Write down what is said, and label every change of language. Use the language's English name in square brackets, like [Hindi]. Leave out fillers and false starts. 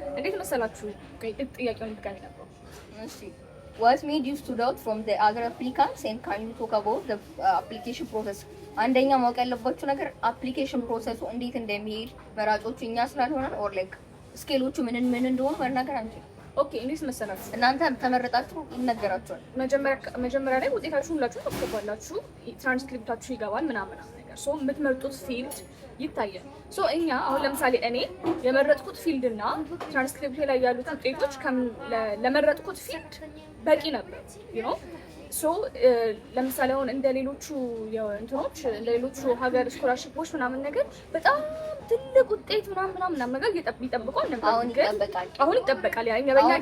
[Amharic] እንዴት መሰላችሁ ጥያቄውን ድጋሚ ነበር። [English] What made you stood out from the other applicants and can you talk about the application process? [Amharic] አንደኛ ማወቅ ያለባችሁ ነገር አፕሊኬሽን ፕሮሰሱ እንዴት እንደሚሄድ መራጮቹ እኛ ስላልሆነን ኦር ላይክ ስኬሎቹ ምን እንደሆኑ መናገር አንችልም። ኦኬ እንዴት መሰላችሁ እናንተ ተመረጣችሁ ይነገራችኋል። መጀመሪያ ላይ ውጤታችሁን ሁላችሁም ታስገባላችሁ፣ ትራንስክሪፕታችሁ ይገባል ምናምን ነገር ሶ የምትመርጡት ፊልድ ይታያል። ሶ እኛ አሁን ለምሳሌ እኔ የመረጥኩት ፊልድ እና ትራንስክሪፕት ላይ ያሉት ውጤቶች ለመረጥኩት ፊልድ በቂ ነበር ዩ ኖ ሶ ለምሳሌ አሁን እንደ ሌሎቹ እንትኖች እንደ ሌሎቹ ሀገር ስኮላርሺፖች ምናምን ነገር በጣም ትልቅ ውጤት ምናምን ነገር ይጠብቃል ነበር። አሁን ይጠበቃል። ያ እኛ በእኛ